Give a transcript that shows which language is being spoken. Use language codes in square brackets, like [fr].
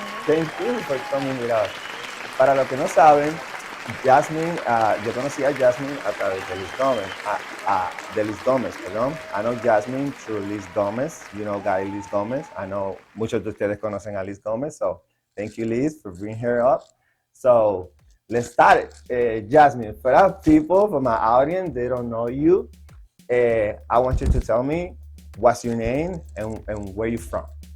[en] Thank you for coming with us. [es] Para los que no saben, Jasmine, yo conocí a Jasmine a través de Liz Gomez, de Liz Gomez, perdón. [en] I know Jasmine through Liz Gomez, you know Guy Liz Gomez. I know [es] muchos de ustedes conocen a Liz Gomez, [en] so thank you, Liz, for bringing her up. So let's start it. Jasmine, for our people, for my audience, they don't know you. I want you to tell me what's your name and where you're from.